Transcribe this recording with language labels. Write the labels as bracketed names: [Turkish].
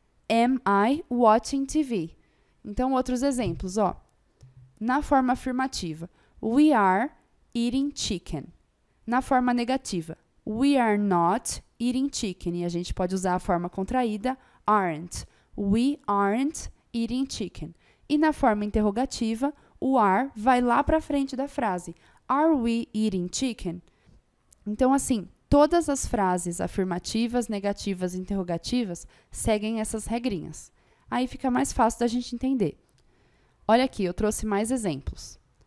[English] Am I watching TV? [Portuguese] Então, outros exemplos, ó. Na forma afirmativa, [English] we are eating chicken. [Portuguese] Na forma negativa, [English] we are not eating chicken. [Portuguese] E a gente pode usar a forma contraída, aren't. [English] We aren't eating chicken. [Portuguese] E na forma interrogativa, o are vai lá para frente da frase. [English] Are we eating chicken? [Portuguese] Então, assim, todas as frases afirmativas, negativas e interrogativas seguem essas regrinhas. Aí fica mais fácil da gente entender. Olha aqui, eu trouxe mais exemplos.